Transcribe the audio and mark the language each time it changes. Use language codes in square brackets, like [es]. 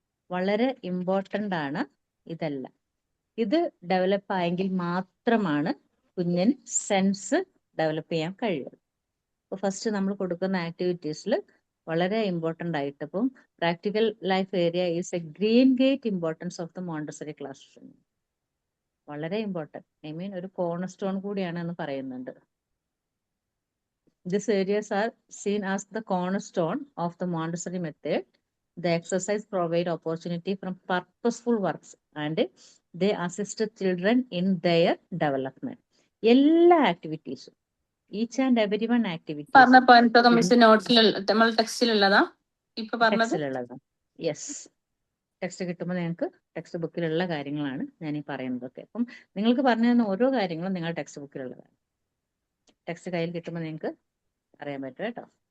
[ml] വളരെ ഇമ്പോർട്ടൻ്റ് ആണ് ഇതെല്ലാം. ഇത് ഡെവലപ്പ് ആയെങ്കിൽ മാത്രമാണ് കുഞ്ഞിന് സെൻസ് ഡെവലപ്പ് ചെയ്യാൻ കഴിയുള്ളൂ. അപ്പോൾ ഫസ്റ്റ് നമ്മൾ കൊടുക്കുന്ന ആക്ടിവിറ്റീസിൽ വളരെ ഇമ്പോർട്ടൻ്റ് ആയിട്ട്, ഇപ്പം [en] Practical life area is a green gate importance of the Montessori classroom. [ml] വളരെ ഇമ്പോർട്ടൻറ്റ്, [en] I mean [ml] ഒരു കോർണർ സ്റ്റോൺ കൂടിയാണ് എന്ന് പറയുന്നുണ്ട്. [en] These areas are seen as the cornerstone of the Montessori method. The exercise provide opportunity from purposeful works and they assist children in their development. [ml] എല്ലാ ആക്ടിവിറ്റീസും, [en] each and every one activities [ml] പറഞ്ഞ point miss നോട്ട്സിൽ നമ്മൾ ടെക്സ്റ്റിലുള്ളതാ ഇപ്പൊ പറഞ്ഞത്? ടെക്സ്റ്റിലുള്ളതാണ്. Yes, text കിട്ടുമ്പോൾ നിങ്ങൾക്ക് text ബുക്കിലുള്ള കാര്യങ്ങളാണ് ഞാൻ ഈ പറയുന്നതൊക്കെ. അപ്പം നിങ്ങൾക്ക് പറഞ്ഞു തന്ന ഓരോ കാര്യങ്ങളും നിങ്ങൾ ടെക്സ്റ്റ് ബുക്കിലുള്ളതാണ്. ടെക്സ്റ്റ് കയ്യിൽ കിട്ടുമ്പോൾ നിങ്ങൾക്ക് അറിയാൻ പറ്റും കേട്ടോ.